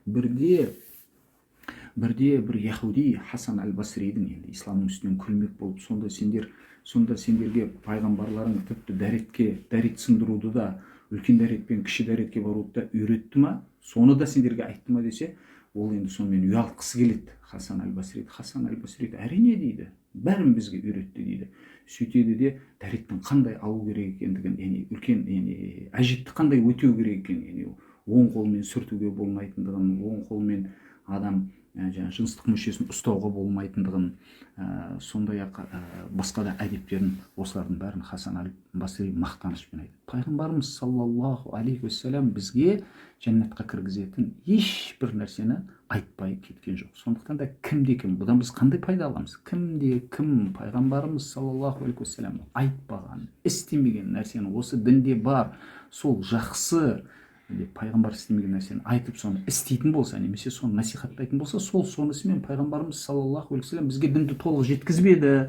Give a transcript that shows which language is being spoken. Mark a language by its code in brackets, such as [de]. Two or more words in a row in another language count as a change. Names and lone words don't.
[kk] Бірде бір яхуди Хасан аль-Басридің, енді исламның үстінен күлмек болып, сонда сендерге пайғамбарларың тіпті дәрет сындыруды да, үлкен дәретпен кіші дәретке баруды да үйретті ма, соны да сендерге айтты ма десе, ол енді сонымен ұялтқысы келеді. Хасан аль-Басри әрине дейді, бәрін бізге үйретті дейді. Сөйтеді де дәреттің қандай алу керек екендігін, яғни үлкен, яғни әжетті қандай өтеу керек екенін, яғни оң қолмен сүртуге болмайтындығын, оң қолмен адам жаңағы жыныстық мүшесін ұстауға болмайтындығын, сондай ақ басқа да әдептерін, осылардың бәрін Хасан аль-Басри мақтанышпен айтады. Пайғамбарымыз [ar] صلى الله عليه وسلم [kk] бізге жәннатқа кіргізетін ешбір нәрсені айтпай кеткен жоқ. Сондықтан да кімде кім, бұдан біз қандай пайда аламыз? Кімде кім пайғамбарымыз [ar] صلى الله عليه وسلم [kk] айтпаған, істемеген нәрсені, осы дінде бар, сол жақсы деп пайғамбар істемеген нәрсені айтып соны істейтін болса, немесе соны насихаттайтын болса, сонысымен пайғамбарымыз [ar] صلى الله عليه وسلم [kk] бізге дінді толық жеткізбеді.